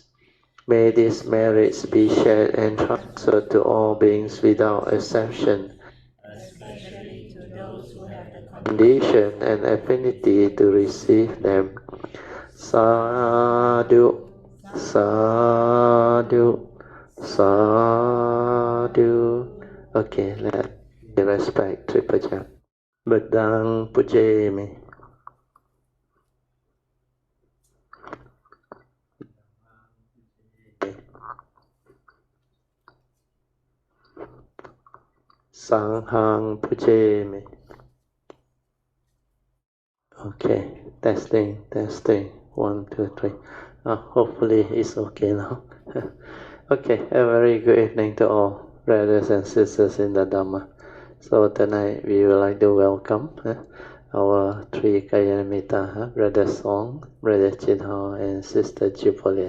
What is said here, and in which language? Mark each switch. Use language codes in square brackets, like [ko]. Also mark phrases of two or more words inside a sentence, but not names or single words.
[en] May these merits be shared and transferred to all beings without exception, especially to those who have the condition and affinity to receive them. [pi] Sadhu, sadhu, sadhu. [en] Okay, let's respect triple jump. [pi] Bedang pujemi. Sanghang pujemi. [en] Okay, testing. 1, 2, 3. Hopefully it's okay now. Okay, a very good evening to all brothers and sisters in the Dhamma. So tonight we would like to welcome our three Kayanamita, Brother Song, Brother Chinhao, and Sister Chipolian.